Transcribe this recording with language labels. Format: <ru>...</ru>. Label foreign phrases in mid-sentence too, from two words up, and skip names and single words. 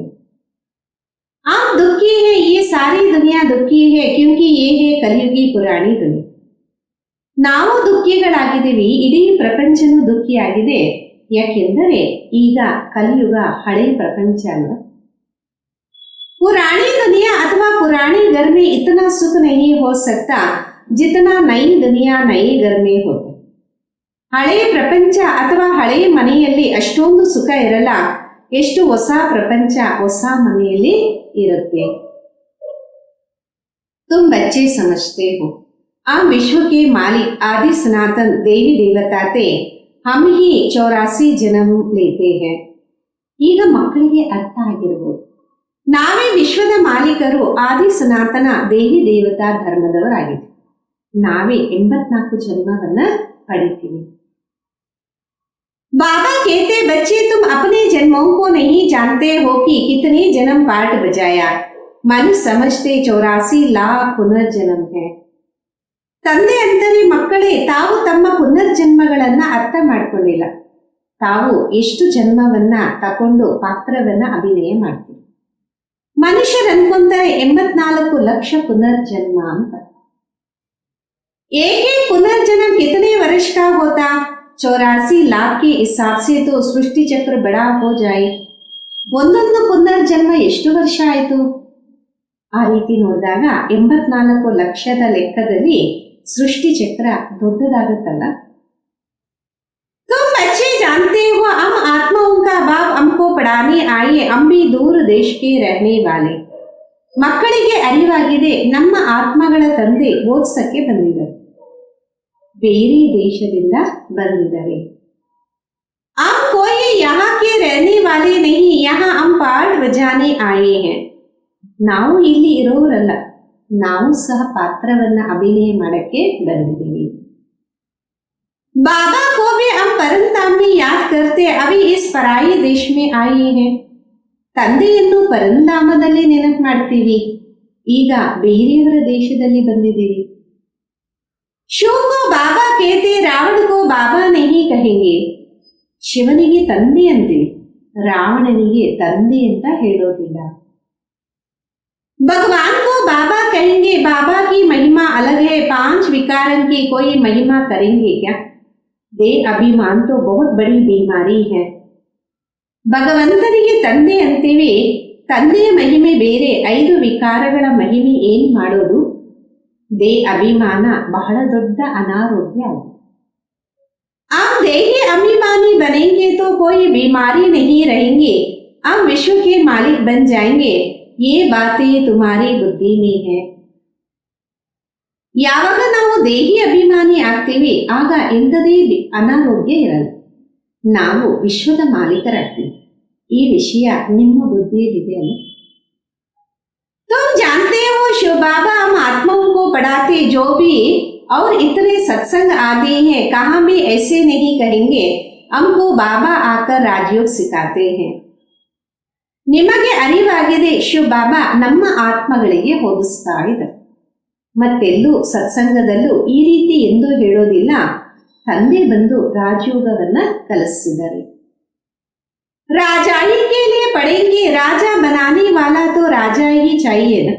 <hi>आप दुखी है, ये सारी दुनिया दुखी है क्योंकि ये है कलियुगी पुरानी दुनिया.</hi> <kn>ನಾವು ದುಃಖಿಗಳಾಗಿದ್ದೀವಿ, ಇಡೀ ಪ್ರಪಂಚನೂ ದುಃಖಿಯಾಗಿದೆ. ಯಾಕೆಂದರೆ ಈಗ ಕಲಿಯುಗ ಹಳೆ ಪ್ರಪಂಚ ಅಲ್ವಾ.</kn> <hi>पुरानी दुनिया अथवा पुराने घर में इतना सुख नहीं हो सकता जितना नई दुनिया नए घर में होता.</hi> <kn>ಹಳೆಯ ಪ್ರಪಂಚ ಅಥವಾ ಹಳೆಯ ಮನೆಯಲ್ಲಿ ಅಷ್ಟೊಂದು ಸುಖ ಇರಲ್ಲ ಎಷ್ಟು ಹೊಸ ಪ್ರಪಂಚ ಹೊಸ ಮನೆಯಲ್ಲಿ ಇರುತ್ತೆ.</kn> <hi>तुम बच्चे समझते हो हम विश्व के मालिक आदि सनातन देवी देवता थे, हम ही 84 जन्म लेते हैं.</hi> <kn>ಈಗ ಮಕ್ಕಳಿಗೆ ಅರ್ಥ ಆಗಿರ್ಬೋದು, ನಾವೇ ವಿಶ್ವದ ಮಾಲೀಕರು, ಆದಿ ಸನಾತನ ದೇವಿ ದೇವತಾ ಧರ್ಮದವರಾಗಿದ್ದೀವಿ. ನಾವೇ 84 ಜನ್ಮವನ್ನ ಪಡಿತೀವಿ.</kn> <hi>बाबा कहते, बच्चे तुम अपने जन्मों को नहीं जानते हो कि कितने जन्म पाठ बजाया, मनुष्य समझते 84 लाख पुनर्जन्म है.</hi> <kn>ತಂದೆ ಅಂತಾರೆ, ಮಕ್ಕಳೇ ತಾವು ತಮ್ಮ ಪುನರ್ಜನ್ಮಗಳನ್ನ ಅರ್ಥ ಮಾಡ್ಕೊಂಡಿಲ್ಲ. ತಾವು ಎಷ್ಟು ಜನ್ಮವನ್ನ ತಕೊಂಡು ಪಾತ್ರವನ್ನ ಅಭಿನಯ ಮಾಡ್ತೀವಿ. ಮನುಷ್ಯರು ಅನ್ಕೊಂತಾರೆ 84 ಲಕ್ಷ ಪುನರ್ಜನ್ಮ ಅಂತ.</kn> <hi>एक एक पुनर्जन्म कितने वर्ष का होता? 84 लाख के हिसाब से तो सृष्टि चक्र बड़ा हो जाए.</hi> <kn>ಒಂದೊಂದು ಪುನರ್ಜನ್ಮ ಎಷ್ಟು ವರ್ಷ ಆಯಿತು? ಆ ರೀತಿ ನೋಡಿದಾಗ 84 ಲಕ್ಷದ ಲೆಕ್ಕದಲ್ಲಿ ಸೃಷ್ಟಿ ಚಕ್ರ ದೊಡ್ಡದಾಗುತ್ತಲ್ಲ.</kn> <hi>तुम बच्चे जानते हो हम आत्माओं का बाप हमको पढ़ाने आए, हम भी दूर देश के रहने वाले.</hi> <kn>ಮಕ್ಕಳಿಗೆ ಅರಿವಾಗಿದೆ, ನಮ್ಮ ಆತ್ಮಗಳ ತಂದೆ ಓದ್ಸಕ್ಕೆ ಬಂದಿದ್ದಾರೆ, ಬೇರೆ ದೇಶದಿಂದ ಬಂದಿದ್ದಾರೆ.</kn> <hi>हम कोई यहाँ के रहने वाले नहीं, यहाँ हम पाठ बजाने आए हैं.</hi> <kn>ನಾವು ಇಲ್ಲಿ ಇರೋರಲ್ಲ, ನಾವು ಸಹ ಪಾತ್ರವನ್ನ ಅಭಿನಯ ಮಾಡಕ್ಕೆ ಬಂದಿದ್ದೀವಿ.</kn> <hi>बाबा को भी हम परमधाम में याद करते, अभी इस पराई देश में आए हैं.</hi> <kn>ತಂದೆಯನ್ನು ಪರಂಧಾಮದಲ್ಲಿ ನೆನಪು ಮಾಡ್ತೀವಿ, ಈಗ ಬೇರೆಯವರ ದೇಶದಲ್ಲಿ ಬಂದಿದ್ದೀವಿ.</kn> <hi>शिव को बाबा कहते रावण को बाबा नहीं कहेंगे.</hi> <kn>ಶಿವನಿಗೆ ತಂದೆ ಅಂತೀವಿ, ರಾವಣನಿಗೆ ತಂದೆ ಅಂತ ಹೇಳೋದಿಲ್ಲ.</kn> <hi>भगवान को बाबा कहेंगे, बाबा की महिमा अलग है, 5 विकारन की कोई महिमा करेंगे क्या? दे अभिमान तो बहुत बड़ी बीमारी है.</hi> <kn>ಭಗವಂತನಿಗೆ ತಂದೆ ಅಂತೀವಿ, ತಂದೆಯ ಮಹಿಮೆ ಬೇರೆ, 5 ವಿಕಾರಗಳ ಮಹಿಮೆ ಏನ್ ಮಾಡೋದು? ದೇ ಅಭಿಮಾನ ಬಹಳ ದೊಡ್ಡ ಅನಾರೋಗ್ಯ ಆಗುತ್ತೆ.</kn> <hi>आप देही अभिमानी बनेंगे तो कोई बीमारी नहीं रहेंगे, आप विश्व के मालिक बन जाएंगे. ये बातें तुम्हारी बुद्धि में है.</hi> <kn>ಯಾವಾಗ ನಾವು ದೇಹಿ ಅಭಿಮಾನಿ ಆಗ್ತೀವಿ ಆಗ ಎಂಥದೇ ಅನಾರೋಗ್ಯ ಇರಲ್ಲ, ನಾವು ವಿಶ್ವದ ಮಾಲೀಕರಾಗ್ತೀವಿ. ಈ ವಿಷಯ ನಿಮ್ಮ ಬುದ್ಧಿಯಲ್ಲಿದೆ ಅಲ್ಲ.</kn> <hi>तुम जानते हो शिव बाबा हम आत्माओं को पढ़ाते, जो भी और इतने सत्संग आते हैं कहाँ भी ऐसे नहीं कहेंगे, हमको बाबा आकर राजयोग सिखाते हैं.</hi> <kn>ನಿಮಗೆ ಅರಿವಾಗಿದೆ, ಶಿವ ಬಾಬಾ ನಮ್ಮ ಆತ್ಮಗಳಿಗೆ ಓದಿಸ್ತಾ ಇದ್ದಾರೆ. ಮತ್ತೆಲ್ಲೂ ಸತ್ಸಂಗದಲ್ಲೂ ಈ ರೀತಿ ಎಂದು ಹೇಳೋದಿಲ್ಲ, ತಂದೆ ಬಂದು ರಾಜಯೋಗವನ್ನ ಕಲಿಸಿದ್ದಾರೆ.</kn> <hi>राजाई के लिए पढ़ेंगे, राजा बनाने वाला तो राजा ही चाहिए न.</hi>